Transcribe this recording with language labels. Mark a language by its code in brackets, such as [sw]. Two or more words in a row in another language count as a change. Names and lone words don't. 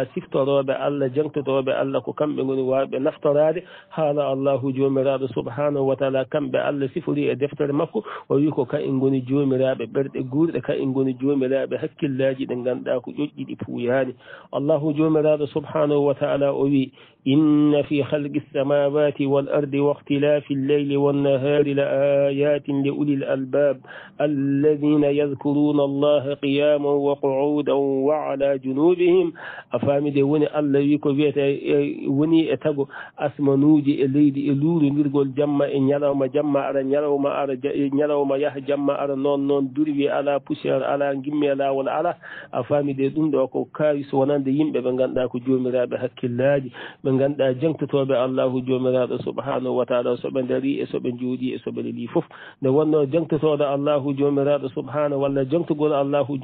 [ff] siftoroɓe Allah jangtotoɓe Allah ko kamɓe goni wawɓe naftorade haala Allahu jomiraɗo [ar] سبحانه وتعالى [ff] kamɓe Allah sifori e deftere makko o wi ko ka en goni jomiraɓe ɓerɗe gurɗe ka en goni jomiraɓe hakkillaji ɗe ganduɗa ko ƴoƴƴiɗi puuyani Allahu jomiraɗo [ar] سبحانه وتعالى [ff] o wi [ar] إن في خلق السماوات والأرض واختلاف الليل والنهار لآيات لأولي الألباب الذين يذكرون الله قياما وقعودا وعلى جنوبهم [ff] afamide woni Allah wi ko wiyete woni e tago asmanuji e leydi e luurondirgol jamma e ñalawma jamma ara ñalawma ara ñalawma yaha jamma ara noon durwi ala poussiére ala gimme lawol ala a famide ɗum ɗo ko kawi so wonande yimɓe ɓe ganduɗa ko jomiraɓe hakkillaji ɓe ganduɗa jangtotoɓe Allahu jomiraɗo [ar] سبحانه وتعالى [ff] soɓe daari e soɓe jooɗi e soɓe leeli foof nde wonno jangtotoɗo Allahu jomiraɗo subhanahu walla jangtogol Allahu